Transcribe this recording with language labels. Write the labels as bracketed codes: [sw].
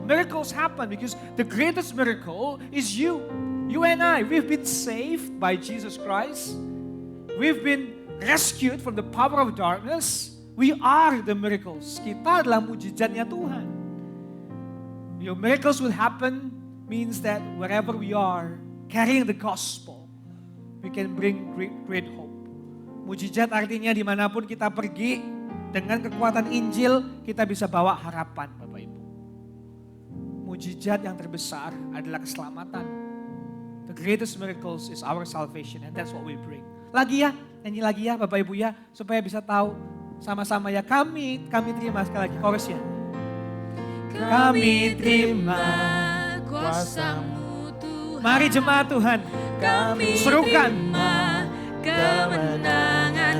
[en] Miracles happen because the greatest miracle is you. You and I, we've been saved by Jesus Christ. We've been rescued from the power of darkness. We are the miracles. [id] Kita adalah mujizatnya Tuhan. [en] Your miracles will happen means that wherever we are, carrying the gospel, we can bring great hope. [id] Mujizat artinya dimanapun kita pergi, dengan kekuatan Injil, kita bisa bawa harapan, Bapak Ibu. Mujizat yang terbesar adalah keselamatan. [en] The greatest miracles is our salvation, and that's what we bring. [id] Lagi ya, nyanyi lagi ya Bapak Ibu ya, supaya bisa tahu sama-sama ya. Kami terima sekali lagi chorusnya. Kami terima kuasa-Mu Tuhan. Mari jemaat Tuhan, Kami serukan. terima kemenangan